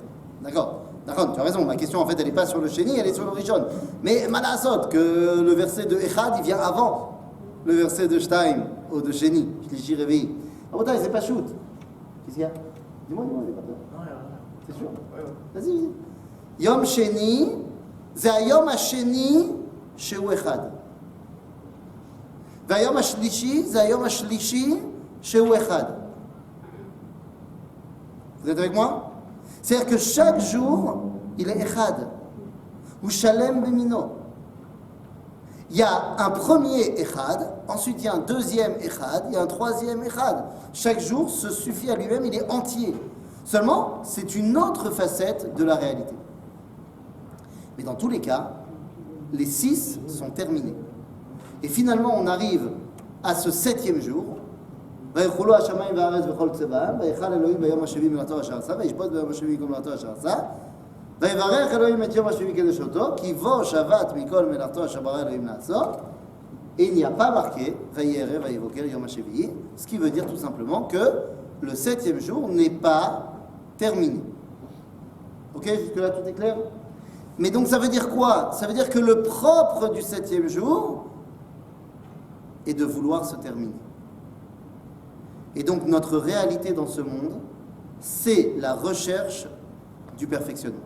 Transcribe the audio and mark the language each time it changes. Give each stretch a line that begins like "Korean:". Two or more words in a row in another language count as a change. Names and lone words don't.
French: D'accord. Nachon, tu as raison. Ma question, en fait, elle n'est pas sur le Sheni, elle est sur le Rishon. Mais Malasot, que le verset de Echad, il vient avant le verset de Shtaim, ou de
Hebrew: שני, שלישי, רביעי.
French: Ah, bon, c'est pas shoot. Qu'est-ce qu'il y a? Dis-moi, il n'est pas peur. Non, rien. C'est sûr? Vas-y.
Hebrew: יום שני, c'est יום השני, שהוא אחד. והיום השלישי זה היום השלישי שהוא אחד.
French: Vous êtes avec moi? C'est-à-dire que chaque jour, il est echad.
Hebrew: ושלם במינו.
French: Il y a un premier echad, ensuite il y a un deuxième echad, il y a un troisième echad. Chaque jour se suffit à lui-même, il est entier. Seulement, c'est une autre facette de la réalité. Mais dans tous les cas, les 6 sont terminés. Et finalement, on arrive à ce 7e jour.
Hebrew: ויחולו השמיים והארץ וכל צבאם, ויחל אלוהים ביום השביעי מלאכתו אשר עשה, וישפוט ביום השביעי כל מלאכתו אשר עשה, ויברך אלוהים את יום השביעי קדש אותו, כי בו שבת מכל מלאכתו אשר ברא אלוהים לעשות.
French: Et il n'y a pas marqué
Hebrew: וירא ויבוקר יום השביעי,
French: ce qui veut dire tout simplement que le 7e jour n'est pas terminé. Ok, jusque-là tout est clair? Mais donc ça veut dire quoi? Ça veut dire que le propre du 7e jour et de vouloir se terminer. Et donc notre réalité dans ce monde, c'est la recherche du perfectionnement.